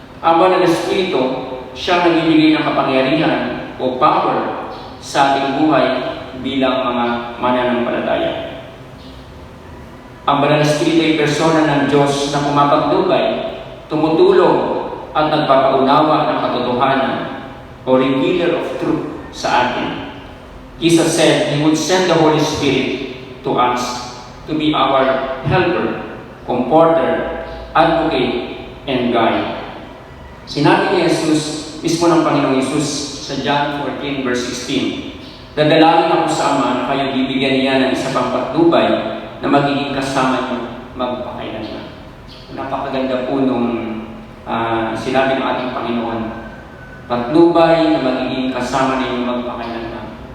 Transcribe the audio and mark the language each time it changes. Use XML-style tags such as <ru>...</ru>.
<tl>Ang Banal na Espiritu, siya ang nagbibigay ng kapangyarihan o power sa ating buhay bilang mga mananampalataya. Ang Banal na Espiritu ay persona ng Diyos na pumapagdubay, tumutulong at nagpapaunawa ng katotohanan o</tl> <en>revealer of truth</en> <tl>sa atin.</tl> <en>Jesus said He would send the Holy Spirit to us to be our helper, comforter, advocate, and guide.</en> <tl>Sinabi ni Jesus, mismo ng Panginoong Jesus sa John 14 verse 16, "Dadalangin ako sa Ama na kayo bibigyan niya ng isa pang patnubay na magiging kasama niyo magpakailanman." Napakaganda po nung sinabi ng ating Panginoon, patnubay na magiging kasama ninyo magpakailanman.</tl>